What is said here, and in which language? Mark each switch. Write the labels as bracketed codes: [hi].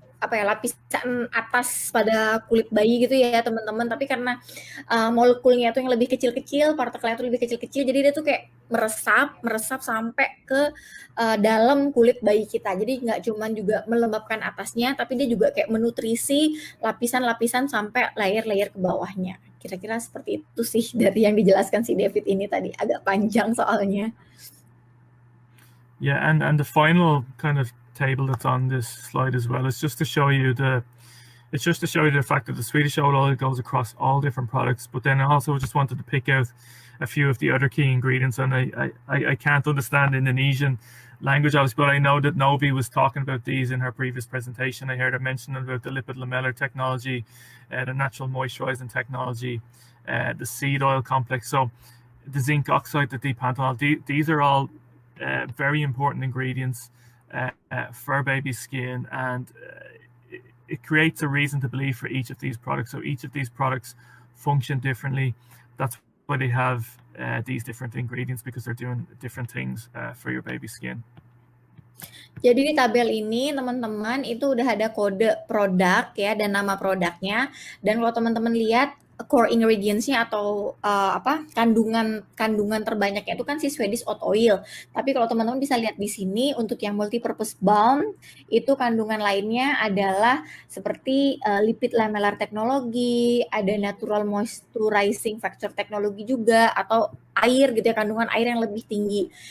[id] lapisan atas pada kulit bayi gitu ya teman-teman, tapi karena molekulnya itu yang lebih kecil-kecil, partikelnya itu lebih kecil-kecil, jadi dia tuh kayak meresap sampai ke dalam kulit bayi kita. Jadi nggak cuman juga melembabkan atasnya, tapi dia juga kayak menutrisi lapisan-lapisan sampai layer-layer ke bawahnya. Kira-kira seperti itu sih dari yang dijelaskan si David ini tadi, agak panjang soalnya. [en] Yeah, and the final kind of table that's on this slide as well is just to show you the fact that the Swedish oat oil goes across all different products. But then I also just wanted to pick out a few of the other key ingredients. And I can't understand Indonesian language, obviously, but I know that Novi was talking about these in her previous presentation. I heard her mention about the lipid lamellar technology, the natural moisturizing technology, the seed oil complex. So the zinc oxide, the D-panthenol, these are all very important ingredients for baby skin, and it creates a reason to believe for each of these products. So each of these products function differently. That's why they have these different ingredients, because they're doing different things for your baby skin. [id] Jadi di tabel ini teman-teman itu udah ada kode produk ya dan nama produknya, dan kalau teman-teman lihat core ingredients-nya atau kandungan terbanyaknya itu kan si Swedish oat oil. Tapi kalau teman-teman bisa lihat di sini untuk yang multipurpose balm itu kandungan lainnya adalah seperti lipid lamellar technology, ada natural moisturizing factor technology juga, atau air gitu ya, kandungan air yang lebih tinggi.